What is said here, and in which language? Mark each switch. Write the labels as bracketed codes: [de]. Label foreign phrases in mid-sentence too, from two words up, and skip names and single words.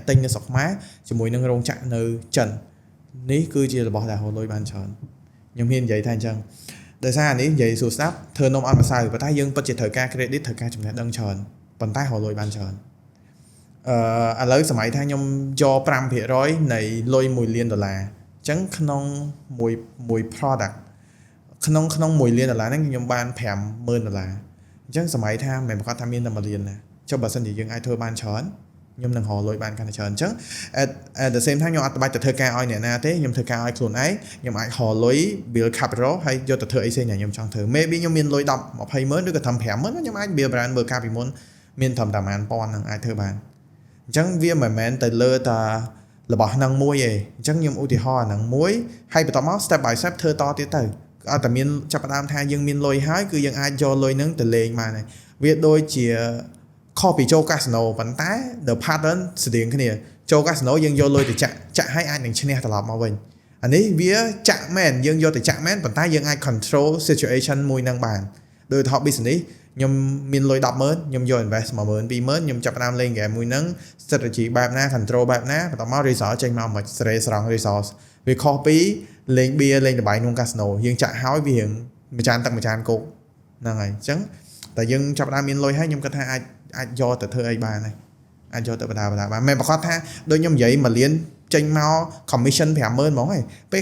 [km] ទិញនៅស្រុកខ្មែរជាមួយនឹងរោងចក្រនៅចិននេះគឺជារបស់ដែលហូរលុយបានច្រើនខ្ញុំហ៊ាននិយាយថាអញ្ចឹងដោយសារនេះនិយាយសួរស្ដាប់ធ្វើនំអត់ម្សៅប៉ុន្តែយើងពិតជាត្រូវការ credit ត្រូវការចំណេះដឹងច្រើនប៉ុន្តែហូរលុយបានច្រើនឥឡូវសម័យថាខ្ញុំយក 5% នៃលុយ$1 លានអ ញ្ចឹងក្នុងមួយ product ក្នុង$1 លានហ្នឹងខ្ញុំបាន$50,000អញ្ចឹងសម័យថាមិនប្រកាសថាមានតែ$1 លានណាចុះបើសិនជាយើងអាចធ្វើបានច្រើនខ្ញុំនឹងរកលុយបានកាន់តែច្រើនអញ្ចឹង [en] at the same time [km] ខ្ញុំអ ត់បាច់ទៅធ្វើការឲ្យអ្នកណាទេខ្ញុំធ្វើការឲ្យខ្លួនឯងខ្ញុំអាចរកលុយ [en] build capital [km] ហើយយកទៅធ្វើអីផ្សេងដែលខ្ញុំចង់ធ្វើ maybe ខ្ញុំមានលុយ10-20,000ឬក៏ត្រឹម5,000 ខ្ញុំអាច [en] build brand [km] មើលការពីមុនមានត្រឹមតែ10,000នឹងអាចធ្វើបានអញ្ចឹងវាមិនមែនទៅលើតែរបស់ហ្នឹងមួយទេអញ្ចឹងខ្ញុំឧទាហរណ៍ហ្នឹងមួយហើយបន្តមក [en] step by step [km] ធ្វើតទៀតទៅអត់តែមានចាប់ផ្ដើមថាយើងមានលុយហើយគឺយើងអាចយកលុយហ្នឹងទៅលេងបានហើយវាដូចជាខុសពីចូលកាស៊ីណូប៉ុន្តែ [en] the pattern [km] ស្តៀងគ្នាចូលកាស៊ីណូយើងយកលុយទៅចាក់ឲ្យអាចនឹងឈ្នះត្រឡប់មកវិញអានេះវាចាក់មែនយើងយកទៅចាក់មែនប៉ុន្តែយើងអាច [en] control situation [km] មួយហ្នឹងបានដោយថត business ខ្ញុំមានលុយ 100000 ខ្ញុំយក invest 10000 20000 ខ្ញុំចាប់ផ្ដើមលេង game មួយហ្នឹង strategy បែបណា control បែបណាបន្ទាប់មក result ចេញមកមិនស្រេស្រង់ resource វាខុសពីលេង beer លេងល្បែងក្នុង casino យើងចាក់ហើយវារៀងមួយចានទឹកម្ចានគោកហ្នឹងហើយអញ្ចឹងតែយើងចាប់ផ្ដើមមានលុយហើយខ្ញុំគិតថាអាចយកទៅធ្វើអីបានហើយអាចយកទៅបណ្ដាបានមិនប្រកាសថាដូចខ្ញុំនិយាយ1លានចេញមក commission 50000ហ្មងឯងពេល